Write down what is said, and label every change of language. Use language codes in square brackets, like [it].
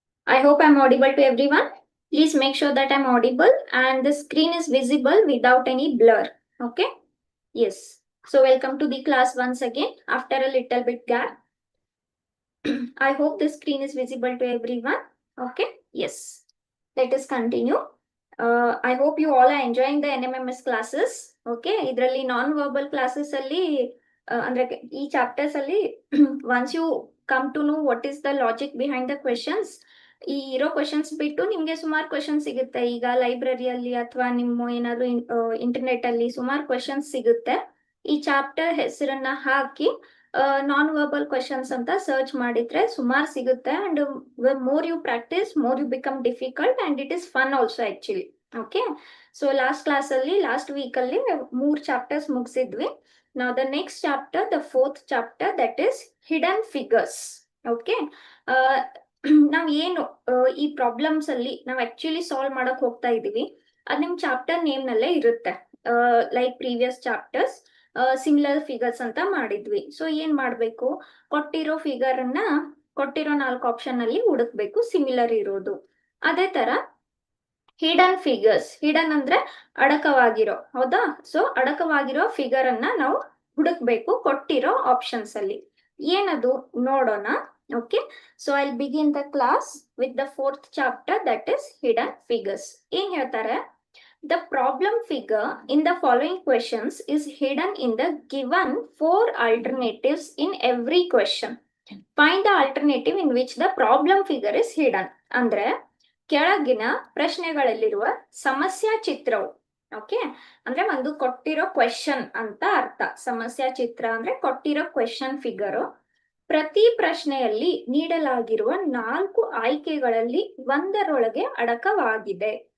[en] I hope I'm audible to everyone. Please make sure that I'm audible and the screen is visible without any blur. Okay? Yes. So welcome to the class once again after a little bit gap. I hope the screen is visible to everyone. Okay? Yes. Let us continue. I hope you all are enjoying the NMMS classes. Okay? [kn] ಇದರಲ್ಲಿ non verbal classes ಅಲ್ಲಿ ಅಂದ್ರೆ ಈ chapters ಅಲ್ಲಿ [en] once you come to know what is the logic behind the questions, [kn] ಈ ಇರೋ questions ಬಿಟ್ಟು ನಿಮ್ಗೆ ಸುಮಾರು ಕ್ವೆಶನ್ಸ್ ಸಿಗುತ್ತೆ. ಈಗ ಲೈಬ್ರರಿಯಲ್ಲಿ ಅಥವಾ ನಿಮ್ಮ ಏನಾದ್ರು ಇಂಟರ್ನೆಟ್ ಅಲ್ಲಿ ಸುಮಾರು ಕ್ವೆಶನ್ಸ್ ಸಿಗುತ್ತೆ. ಈ ಚಾಪ್ಟರ್ ಹೆಸರನ್ನ ಹಾಕಿ ನಾನ್ ವರ್ಬಲ್ ಕ್ವೆಶನ್ಸ್ ಅಂತ ಸರ್ಚ್ ಮಾಡಿದ್ರೆ ಸುಮಾರು ಸಿಗುತ್ತೆ. [en] And more you practice more you become difficult and it is fun also actually. [kn] Okay, so last week ಅಲ್ಲಿ 3 chapters ಮುಗಿಸಿದ್ವಿ. [en] Now the next chapter, the 4th chapter, that is hidden figures. [kn] Okay, ನಾವ್ ಏನು ಈ problems ಅಲ್ಲಿ ನಾವ್ actually solve ಮಾಡಕ್ ಹೋಗ್ತಾ ಇದೀವಿ. ಅದ್ ನಿಮ್ ಚಾಪ್ಟರ್ ನೇಮ್ ನಲ್ಲೇ ಇರುತ್ತೆ. Like previous chapters similar figures ಅಂತ ಮಾಡಿದ್ವಿ. ಸೊ ಏನ್ ಮಾಡ್ಬೇಕು, ಕೊಟ್ಟಿರೋ ಫಿಗರ್ ಅನ್ನ ಕೊಟ್ಟಿರೋ 4 ಆಪ್ಷನ್ ಅಲ್ಲಿ ಹುಡುಕ್ಬೇಕು ಸಿಮಿಲರ್ ಇರೋದು. ಅದೇ ತರ ಹಿಡನ್ ಫಿಗರ್ಸ್, ಹಿಡನ್ ಅಂದ್ರೆ ಅಡಕವಾಗಿರೋ, ಹೌದಾ? ಸೊ ಅಡಕವಾಗಿರೋ ಫಿಗರ್ ಅನ್ನ ನಾವು ಹುಡುಕ್ಬೇಕು ಕೊಟ್ಟಿರೋ ಆಪ್ಷನ್ಸ್ ಅಲ್ಲಿ. ಏನದು ನೋಡೋಣ. [en] Okay, so I begin the class with the 4th chapter, that is hidden figures. [kn] ಏನ್ ಹೇಳ್ತಾರೆ, [en] the problem figure in the following questions is hidden in the given 4 alternatives in every question. Find the alternative in which the problem figure is hidden. [kn] ಅಂದ್ರೆ ಕೆಳಗಿನ ಪ್ರಶ್ನೆಗಳಲ್ಲಿರುವ ಸಮಸ್ಯಾ ಚಿತ್ರವು, okay ಅಂದ್ರೆ ಒಂದು ಕೊಟ್ಟಿರೋ question ಅಂತ ಅರ್ಥ. ಸಮಸ್ಯಾ ಚಿತ್ರ ಅಂದ್ರೆ ಕೊಟ್ಟಿರೋ ಕ್ವೆಶನ್ ಫಿಗರ್. ಪ್ರತಿ ಪ್ರಶ್ನೆಯಲ್ಲಿ ನೀಡಲಾಗಿರುವ 4 ಆಯ್ಕೆಗಳಲ್ಲಿ ಒಂದರೊಳಗೆ ಅಡಕವಾಗಿದೆ.